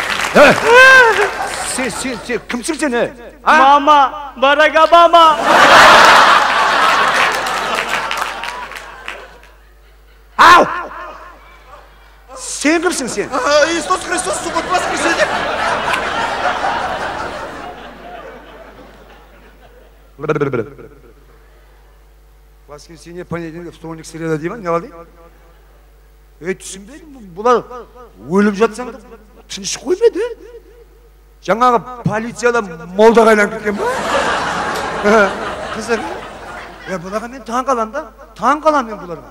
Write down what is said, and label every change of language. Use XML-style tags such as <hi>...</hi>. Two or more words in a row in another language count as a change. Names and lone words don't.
<tr>Sen kimsin sen? Ha? Mama, Barack Obama. Au! Sen kimsin sen?</tr> <ru>Иисус Христос субботу воскресенье. Воскресенье, понедельник, вторник, среда</ru> <kk>деймін, не қалды? Түсінбедім, бұлар өліп жатсаң да тыныш қоймайды. Жаңағы полицияда молдаға айланып кеткен ба? Қызыр. Бұларға мен таң қалам да, таң қалам мен бұларға.</kk>